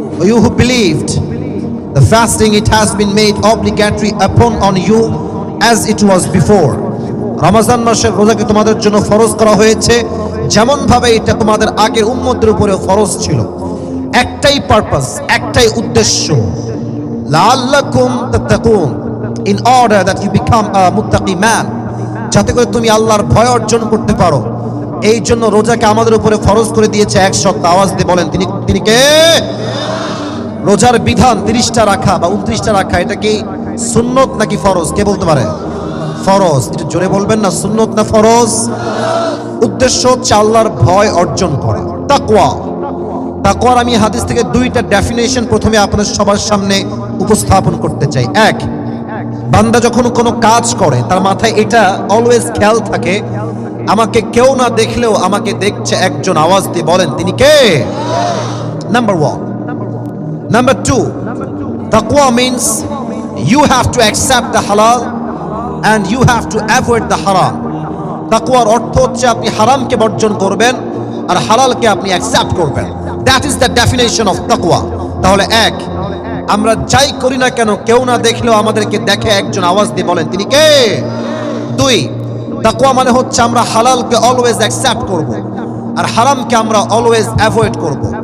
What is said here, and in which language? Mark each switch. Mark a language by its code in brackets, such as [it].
[en] You who believed, the fasting it has been made obligatory upon on you as it was before. [bn] Ramzan মাসের রোজাকে তোমাদের জন্য ফরজ করা হয়েছে যেমন ভাবে এটা তোমাদের আগের উম্মতের উপরে ফরজ ছিল। একটাই পারপাস, একটাই উদ্দেশ্য, [ar] লাআল্লাকুম তাত্তাকুন, [en] in order that you become a muttaqi man, [bn] যাতে করে তুমি আল্লাহর ভয় অর্জন করতে পারো। এই জন্য রোজাকে আমাদের উপরে ফরজ করে দিয়েছে এক সপ্তাহ। আওয়াজ দিয়ে বলেন তিনি কে? রোজার বিধান 30টা রাখা বা 29টা রাখা, এটা কি সুন্নত নাকি ফরজ? কে বলতে পারে? ফরজ। এটা জোরে বলবেন না, সুন্নত না ফরজ? উদ্দেশ্য হচ্ছে আল্লাহর ভয় অর্জন করা, তাকওয়া। তাকওয়ার আমি হাদিস থেকে 2টা ডেফিনেশন প্রথমে আপনাদের সবার সামনে উপস্থাপন করতে চাই। এক, বান্দা যখন কোনো কাজ করে তার মাথায় এটা অলওয়েজ খেয়াল থাকে, আমাকে কেউ না দেখলেও আমাকে দেখছে একজন। আওয়াজ দিয়ে বলেন তিনি কে? Number 1। [en] Number 2, taqwa means you have to accept the halal and you have to avoid the haram. [bn] তাকওয়ার অর্থ হচ্ছে আপনি হারামকে বর্জন করবেন আর হালালকে আপনি অ্যাকসেপ্ট করবেন। [en] That is the definition of তাকওয়া। [bn] তাহলে এক, আমরা যাই করি না কেন কেউ না দেখলেও আমাদেরকে দেখে একজন। আওয়াজ দিয়ে বলেন তিনি কে? 2, তাকওয়া মানে হচ্ছে আমরা হালালকে অলওয়েজ অ্যাকসেপ্ট করব আর হারামকে আমরা অলওয়েজ অ্যাভয়েড করব।